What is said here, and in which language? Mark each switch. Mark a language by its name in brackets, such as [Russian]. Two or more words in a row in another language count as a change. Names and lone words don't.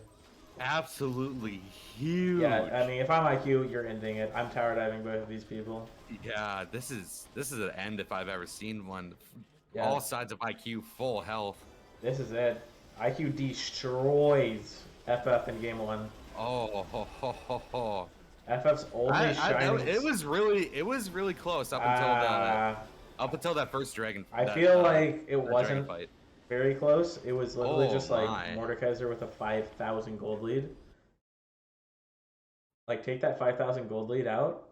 [English] absolutely huge. Yeah, I mean, if I'm IQ, you're ending it. I'm tower diving both of these people. Yeah, this is an end if I've ever seen one. Yeah, All sides of IQ full health. this is it. IQ destroys FF in game one. Oh, ho, ho, ho, ho. FF's only shining. It was really close up until that first dragon. I feel like it that dragon wasn't fight. very close. It was literally Oh just like my. Mordekaiser with a 5,000 gold lead. Like, take that 5,000 gold lead out.